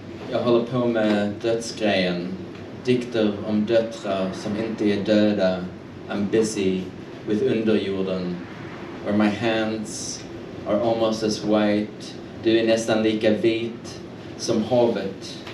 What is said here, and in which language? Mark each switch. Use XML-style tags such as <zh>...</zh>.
<sv>Jag håller på med dödsgrejen. Dikter om döttrar som inte är döda.</sv> <en>I'm busy with underjorden. Where my hands are almost as white.</en> <sv>Du är nästan lika vit som havet.</sv>